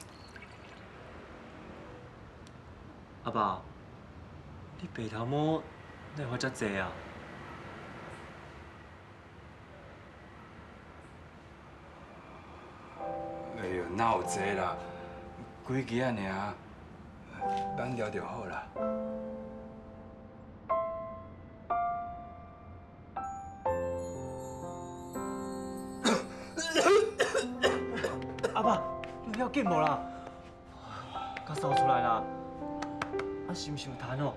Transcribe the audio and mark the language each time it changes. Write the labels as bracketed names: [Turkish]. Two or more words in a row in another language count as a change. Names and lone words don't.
[Min Nan Chinese] 阿爸，你白头毛哪会遮济啊？哎呦，哪有这啦？几支啊尔，慢条就好啦。阿爸，你要紧无啦？甲扫出来啦！啊，是毋是有痰哦？